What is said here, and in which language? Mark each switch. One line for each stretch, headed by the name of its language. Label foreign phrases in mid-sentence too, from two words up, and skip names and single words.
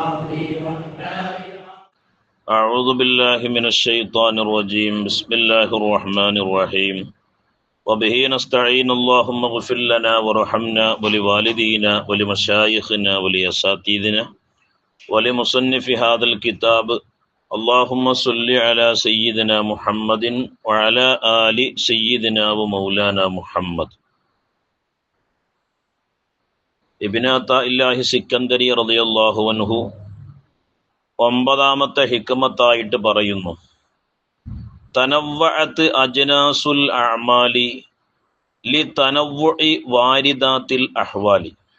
Arabic: أعوذ بالله من الشيطان الرجيم بسم الله الرحمن الرحيم وبه نستعين اللهم اغفر لنا وارحمنا ولوالدينا ولمشايخنا ولأساتذتنا ولمصنف هذا الكتاب اللهم صل على سيدنا محمد وعلى آل سيدنا ومولانا محمد.
Malayalam: ഇബ്നു അത്താഇല്ലാഹി സിക്കന്ദരി
Arabic: رضي الله عنه
Malayalam: ഒമ്പതാമത്തെ ഹിക്മത്തായിട്ട് പറയുന്നു,
Arabic: تنوعت أجناس الأعمال لتنوع واردات الأحوال.